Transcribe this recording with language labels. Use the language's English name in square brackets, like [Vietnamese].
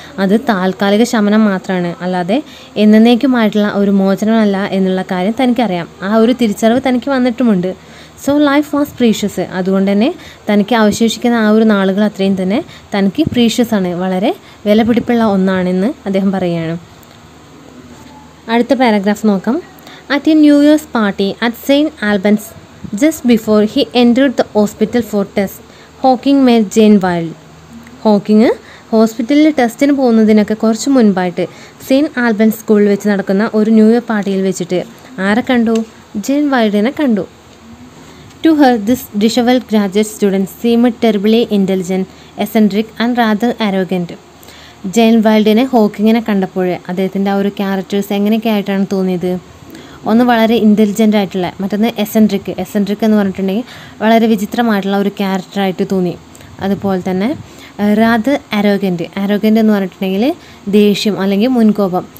[Malayalam] അത് താൽക്കാലിക ശമനം മാത്രമാണ്, അല്ലാതെ എന്നേക്കുമായിട്ടുള്ള ഒരു മോചനമല്ല എന്നുള്ള കാര്യം തനിക്കറിയാം. ആ ഒരു തിരിച്ചറിവ് തനിക്ക് വന്നിട്ടുമുണ്ട്. [English] So life was precious. [Malayalam] അതുകൊണ്ട് തന്നെ തനിക്ക് അവശേഷിക്കുന്ന ആ ഒരു നാളുകൾ അത്രയും തന്നെ തനിക്ക് പ്രീഷ്യസ് ആണ്, വളരെ വിലപിടിപ്പുള്ള ഒന്നാണെന്ന് അദ്ദേഹം പറയുകയാണ്. അടുത്ത പാരഗ്രാഫ് നോക്കാം. [English] At a new year's party at Saint Albans just before he entered the hospital for tests, Hawking met Jane Wilde. [Malayalam] Hawking ഹോസ്പിറ്റലിൽ ടെസ്റ്റിന് പോകുന്നതിനൊക്കെ കുറച്ച് മുൻപായിട്ട് സെയിൻറ്റ് ആൽബൻസ് സ്കൂളിൽ വെച്ച് നടക്കുന്ന ഒരു ന്യൂ ഇയർ പാർട്ടിയിൽ വെച്ചിട്ട് ആരെ കണ്ടു? ജെയിൻ വൈൽഡിനെ കണ്ടു. [English] To her, this disheveled graduate student seemed terribly intelligent, eccentric and rather arrogant. [Malayalam] Jain വൈൽഡിനെ ഹോക്കിങ്ങിനെ കണ്ടപ്പോൾ അദ്ദേഹത്തിൻ്റെ ആ ഒരു ക്യാരക്ടേഴ്സ് എങ്ങനെയൊക്കെ ആയിട്ടാണ് തോന്നിയത്? ഒന്ന് വളരെ ഇൻ്റലിജൻ്റ് ആയിട്ടുള്ള, മറ്റൊന്ന് എസെൻട്രിക് എന്ന് പറഞ്ഞിട്ടുണ്ടെങ്കിൽ വളരെ വിചിത്രമായിട്ടുള്ള ഒരു ക്യാരക്ടറായിട്ട് തോന്നി. അതുപോലെ തന്നെ റാദർ അരോഗൻ്റ് എന്ന് പറഞ്ഞിട്ടുണ്ടെങ്കിൽ ദേഷ്യം അല്ലെങ്കിൽ മുൻകോപം.